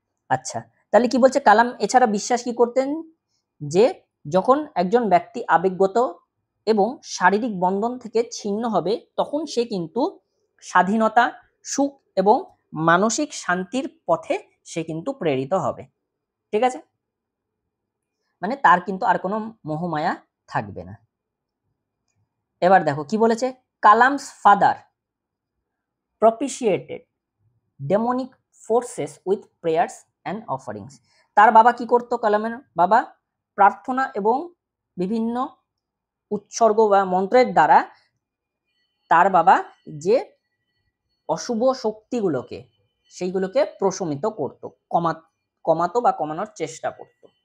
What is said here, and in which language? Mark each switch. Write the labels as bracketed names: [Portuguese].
[Bangla] আচ্ছা, তাহলে কি বলছে, কালাম এছাড়া বিশ্বাস কি করতেন যে যখন একজন ব্যক্তি আবেগগত এবং শারীরিক বন্ধন থেকে ছিন্ন হবে তখন সে কিন্তু স্বাধীনতা, সুখ এবং মানসিক শান্তির পথে সে কিন্তু প্রেরিত হবে। ঠিক আছে, মানে তার কিন্তু আর কোনো মোহমায়া থাকবে না। এবার দেখো কি বলেছে, [English] Kalam's father propitiated demonic forces with prayers and offerings। [Bangla] তার বাবা কি করতো, কালামের বাবা প্রার্থনা এবং বিভিন্ন উৎসর্গ বা মন্ত্রের দ্বারা তার বাবা যে অশুভ শক্তিগুলোকে সেইগুলোকে প্রশমিত করত, কমাতো বা কমানোর চেষ্টা করত।